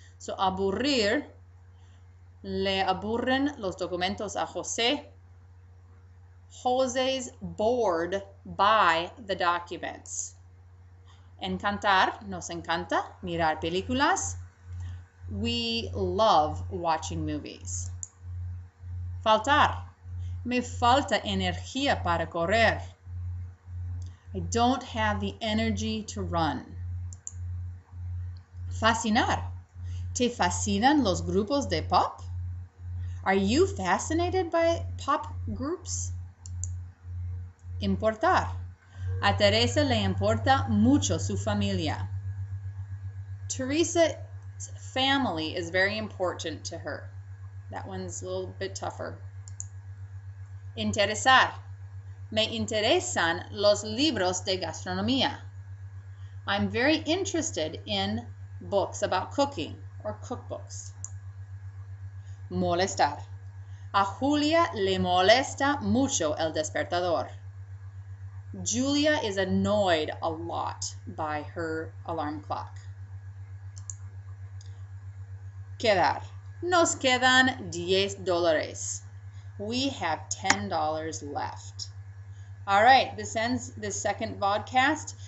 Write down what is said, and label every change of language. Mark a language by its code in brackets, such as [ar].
[es] So aburrir, le aburren los documentos a José. [en] José's bored by the documents. [es] Encantar, nos encanta mirar películas. [en] We love watching movies. [es] Faltar. Me falta energía para correr. [en] I don't have the energy to run. [es] Fascinar. ¿Te fascinan los grupos de pop? [en] Are you fascinated by pop groups? [es] Importar. A Teresa le importa mucho su familia. [en] Teresa's family is very important to her. That one's a little bit tougher. [es] Interesar. Me interesan los libros de gastronomía. [en] I'm very interested in books about cooking or cookbooks. [es] Molestar. A Julia le molesta mucho el despertador. [en] Julia is annoyed a lot by her alarm clock. [es] Quedar. Nos quedan $10. [en] We have $10 left. All right, this ends the second vodcast.